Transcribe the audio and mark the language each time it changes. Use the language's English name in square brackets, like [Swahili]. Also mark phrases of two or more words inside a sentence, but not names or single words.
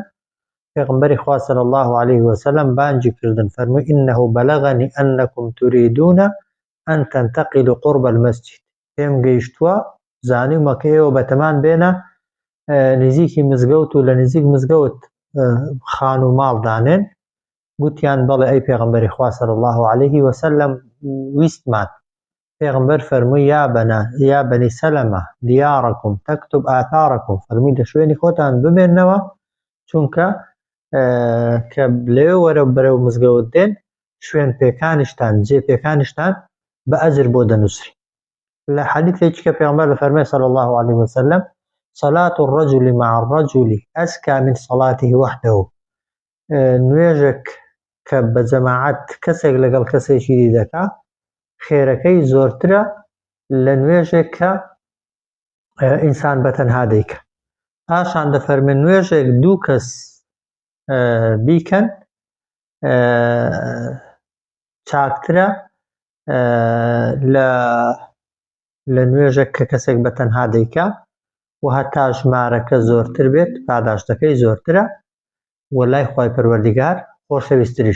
[Central Kurdish] پێغەمبەری خوا [Arabic] صلی الله عليه وسلم [Central Kurdish] بانگی کردن فەرمووی [Arabic] إنه بلغني أنكم تريدون أن تنتقلوا قرب المسجد، [Central Kurdish] پێم گەیشتووە زانیومە کە ئێوە بەتەمان بێنە نزیکی مزگەوت و لە نزیک مزگەوت خان و ماڵ دانێن. گوتیان بەڵێ ئەی پێغەمبەری خوا [Arabic] صلی الله عليه وسلم [Central Kurdish] ویستمان. پێغەمبەر فەرمووی [Arabic] یا بەنی سەلەمە دیارەکم تەکتب ئاثارەکم، [Central Kurdish] فەرمووی لە شوێنی خۆتان بمێننەوە چونکە کە لەوێ وەرە بەرەو مزگەوت دێن شوێن پێکانیشتان جێ پێکانیشتان بە ئەجر بۆ دەنووسری. لە حەدیثێکی کە پێغەمبەر دەفەرمێ [Arabic] صلی الله عليه وسلم صلاة الرجل مع الرجل أزكى من صلاته وحده، [Central Kurdish] نوێژێک کە بە جەماعەت کەسێک لەگەڵ کەسێکی دی دەکا خێرەکەی زۆرترە لە نوێژێک کە ئینسان بەتەنها دەیکە. پاشان دەفەرمێن نوێژێک دوو کەس بیکەن چاکترە لە نوێژێک کە کەسێک بەتەنها دەیکا و هەتا ژمارەکە زۆرتر بێت پاداشتەکەی زۆرترە و لای خوای پەروەردیگار خۆشەویستتریش.